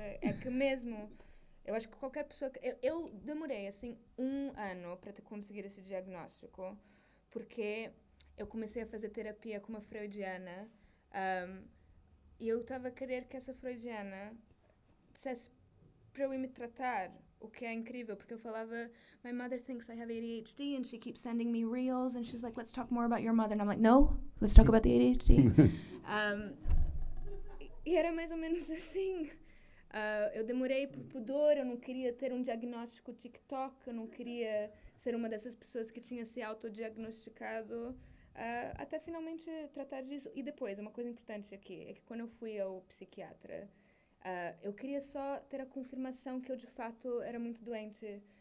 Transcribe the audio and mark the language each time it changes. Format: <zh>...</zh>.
<pt>É que mesmo, eu acho que qualquer pessoa... Eu demorei, assim, 1 ano para conseguir esse diagnóstico, porque eu comecei a fazer terapia com uma freudiana e eu estava a querer que essa freudiana dissesse para eu ir me tratar, o que é incrível, porque eu falava,</pt> <en>my mother thinks I have ADHD and she keeps sending me reels and she's like, let's talk more about your mother. And I'm like, no, let's talk about the ADHD.</en> <pt>E era mais ou menos assim. Eu demorei por pudor, eu não queria ter um diagnóstico TikTok, eu não queria ser uma dessas pessoas que tinha se autodiagnosticado, até finalmente tratar disso. E depois, uma coisa importante aqui, é que quando eu fui ao psiquiatra, eu queria só ter a confirmação que eu, de fato, era muito doente.</pt>